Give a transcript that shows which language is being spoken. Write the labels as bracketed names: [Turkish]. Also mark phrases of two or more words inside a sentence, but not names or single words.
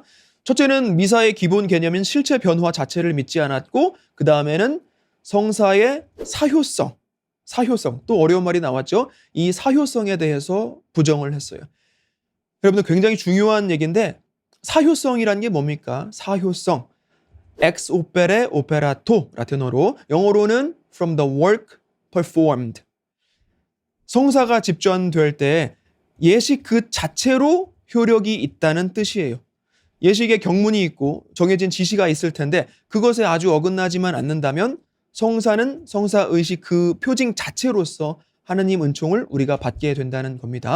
[Korean] 첫째는 미사의 기본 개념인 실체 변화 자체를 믿지 않았고 그 다음에는 성사의 사효성, 또 어려운 말이 나왔죠. 이 사효성에 대해서 부정을 했어요. 여러분들 굉장히 중요한 얘기인데 사효성이란 게 뭡니까? 사효성. [Latin] ex opere operato [Korean] 라틴어로, 영어로는 [English] from the work performed. [Korean] 성사가 집전될 때 예식 그 자체로 효력이 있다는 뜻이에요. 예식에 경문이 있고 정해진 지시가 있을 텐데 그것에 아주 어긋나지만 않는다면 성사는 성사의식 그 표징 자체로서 하느님 은총을 우리가 받게 된다는 겁니다.